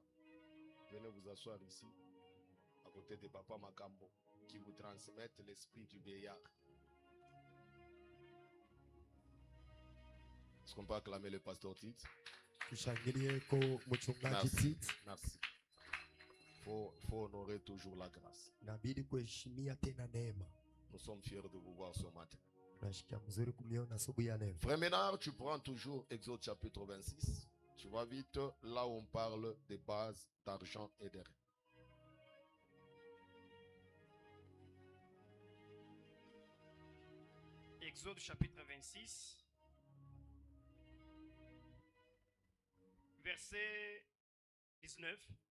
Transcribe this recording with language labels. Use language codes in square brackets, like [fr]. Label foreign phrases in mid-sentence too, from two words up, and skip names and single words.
[fr] Venez vous asseoir ici, à côté de Papa Makambo, qui vous transmettent l'esprit du vieillard. Est-ce qu'on peut acclamer le pasteur Tite? [sw] tushangilieko mchungaji [fr] Merci. Tite. Merci. Faut honorer toujours la grâce. [sw] Inabidi kuheshimia tena neema. [fr] Nous sommes fiers de vous voir ce matin. [sw] Tunashikia mzuri kumiona asubuhi ya leo. [fr] Frère Ménard, tu prends toujours Exode chapitre 26. Tu vas vite là où on parle des bases d'argent et d'airain. Exode chapitre 26, verset 19.